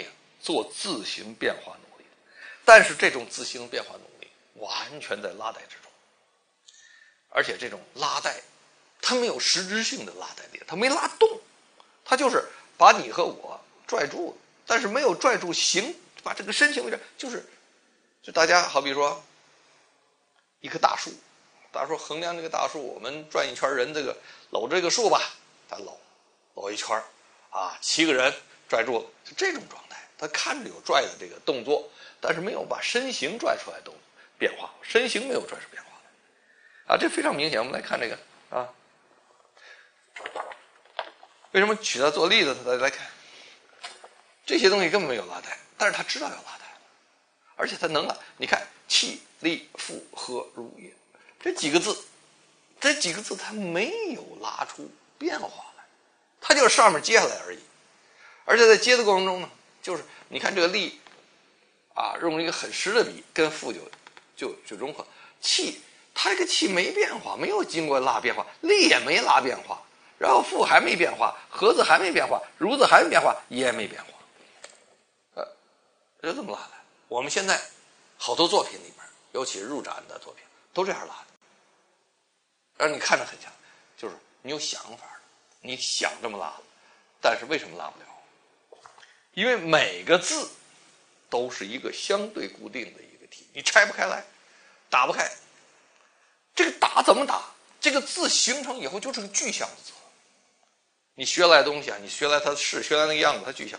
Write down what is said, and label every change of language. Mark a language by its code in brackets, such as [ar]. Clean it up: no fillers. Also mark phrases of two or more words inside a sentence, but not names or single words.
[zh] 做自行變化努力。但是這種自行變化努力完全在拉帶之中，而且這種拉帶，它沒有實質性的拉帶力，它沒拉動，它就是把你和我拽住了，但是沒有拽住形，把這個身形位置，就大家好比說一棵大樹，衡量這個大樹，我們轉一圈人這個摟着這個樹吧，咱摟一圈啊，7個人拽住了，就這種狀態。他看着有拽的這個動作，但是沒有把身形拽出來的變化，身形沒有拽出變化來啊，這非常明顯。我们來看這個啊，為什麼取它做例子？大家來看，這些東西根本沒有拉帶，但是他知道要拉帶，而且他能了。你看氣力負荷如也，這幾個字他沒有拉出變化來，他就是上面接下來而已。而且在接的过程中呢，就是你看这个力啊，用一個很實的比，跟負就融合。氣，它這個氣沒變化，沒有經過拉變化，力也沒拉變化，然後負還沒變化，合字還沒變化，如字還沒變化，也沒變化。就這麼拉的。我們現在好多作品裡面，尤其是入展的作品，都這樣拉的，讓你看着很像，就是你有想法的，你想這麼拉，但是為什麼拉不了？因為每個字都是一個相對固定的一個體，你拆不開來，打不開。這個打怎麼打？這個字形成以後就是個具象的字。你學來的東西啊，你學來它是學來那個樣子，它具象。